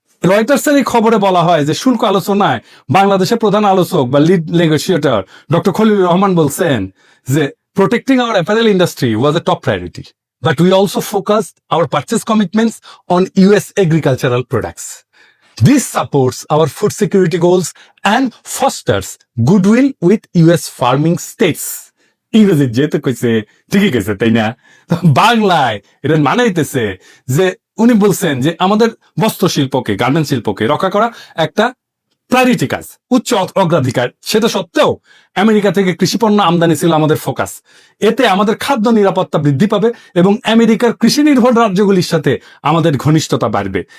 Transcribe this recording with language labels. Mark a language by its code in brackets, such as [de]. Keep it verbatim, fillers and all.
[bn] রয়টার্সের এই খবরে বলা হয় যে শুল্ক আলোচনায় বাংলাদেশের প্রধান আলোচক বা lead negotiator doctor Khalilur Rahman বলছেন যে [en] Protecting our apparel industry was a top priority, but we also focused our purchase commitments on US agricultural products. This supports our food security goals and fosters goodwill with U S farming states. [bn] ইংরেজি যেহেতু কইছে ঠিকই কইছে, তাই না? বাংলায় এটা মানে হইতেছে যে উনি বলছেন যে আমাদের বস্ত্র শিল্পকে, গার্মেন্ট শিল্পকে রক্ষা করা একটা প্রায়োরিটি কাজ, উচ্চ অগ্রাধিকার। সেটা সত্ত্বেও আমেরিকা থেকে কৃষি পণ্য আমদানি ছিল আমাদের ফোকাস। এতে আমাদের খাদ্য নিরাপত্তা বৃদ্ধি পাবে এবং আমেরিকার কৃষি নির্ভর রাজ্যগুলির সাথে আমাদের ঘনিষ্ঠতা বাড়বে।